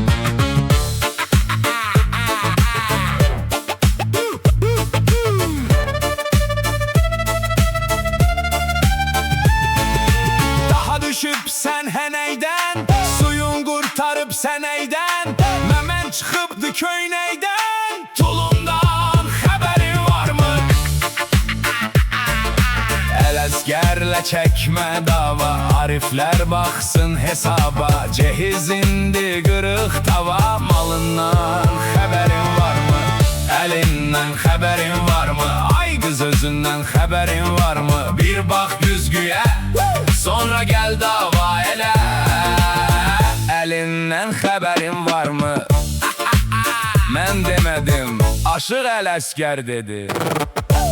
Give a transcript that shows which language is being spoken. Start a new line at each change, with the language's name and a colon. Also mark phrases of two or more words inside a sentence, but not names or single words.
Turkish: Daha düşüp sen heneyden, suyun kurtarıp seneyden, memen çıkıptı köyneyden, tulumdan haberin var mı? El əsgərlə çekme dava, Arifler baksın hesaba, cehizindi kırık tava, malından haberin var mı?
Azerbaijani: Elindən xəbərin var mı? Ay qız özündən xəbərin var mı? Bir bax güzgüyə, sonra gəl dava elə. Elindən xəbərin var mı? Mən demədim, Aşıq Ələsgər dedi.